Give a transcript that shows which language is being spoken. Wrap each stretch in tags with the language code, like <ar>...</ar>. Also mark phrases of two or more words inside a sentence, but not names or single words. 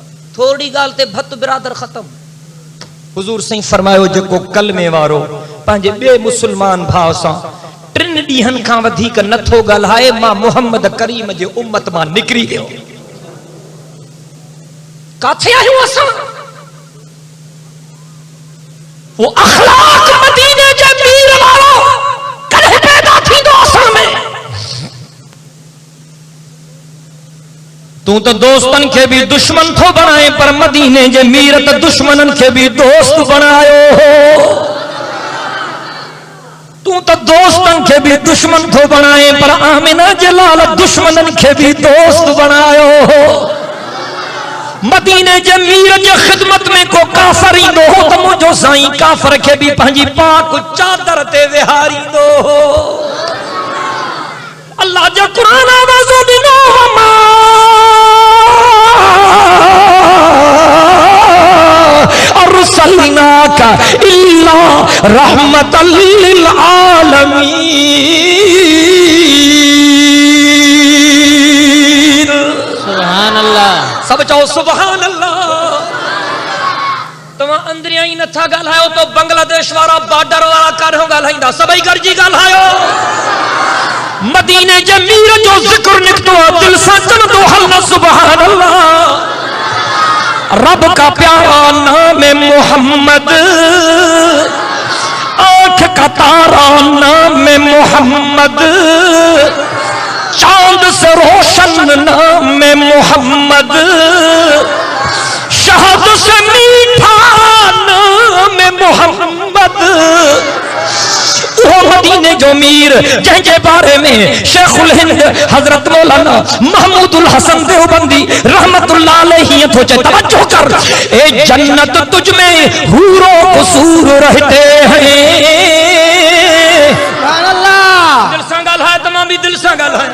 <sd>थोरी ॻाल्हि ते भत बिरादर ख़त्म। हुज़ूर साईं फरमायो जेको कलमे वारो पंहिंजे ॿिए मुस्लमान भाउ सां 3 ॾींहनि खां वधीक नथो ॻाल्हाए, मां मोहम्मद करीम जे उम्मत मां निकिरी वियो। काथे आहियूं असां? वो अखलाक मदीने जे मीर वारो कॾहिं पैदा थींदो असां में? तू तो दोस्तन के भी दुश्मन थो बणाए, पर मदीने जे मीर त दुश्मनन के भी दोस्त बनायो हो। तू तो दोस्तन के भी दुश्मन थो बणाए, पर आमिना जे लाल दुश्मनन के भी दोस्त बनायो हो। मदीने जे मीर जे खिदमत में को काफर ईंदो हो त मुंहिंजो साईं काफर खे बि पंहिंजी पाक चादर ते विहारींदो हो। अल्लाह जो कुरान आवाज़ो ॾिनो,</sd> <ar>وما أرسلناك إلا رحمة للعالمين. سبحان الله.</ar> <sd>सब चओ</sd> <ar>سبحان الله.</ar> <sd>तव्हां अंदरियां ई नथा ॻाल्हायो तो बांग्लादेश वारा बॉर्डर वारा काॾों ॻाल्हाईंदा? सभई गॾिजी ॻाल्हायो। मदीने जे मीर जो ज़िक्र निकतो, दिल सां चवंदो हल</sd> <ar>سبحان الله.</ar> <hi>रब का प्यारा नाम मोहम्मद, आँख का तारा नाम मोहम्मद, चांद से रोशन नाम मोहम्मद, शहद से मीठा नाम मोहम्मद।</hi> <sd>वो मदीने जो मीर जंहिंजे बारे में शेखुल हिंद हजरत मौलाना महमूदुल हसन देवबंदी</sd> <ar>رحمة الله عليه</ar> <sd>तो तवज्जो कर,</sd> <hi>ए जन्नत तुझ में हूरो कसूर रहते हैं।</hi> <ar>سبحان الله.</ar> <hi>दिल से</hi> <sd>ॻाल्हाए, तमाम भी</sd> <hi>दिल से</hi> <sd>ॻाल्हाए।</sd>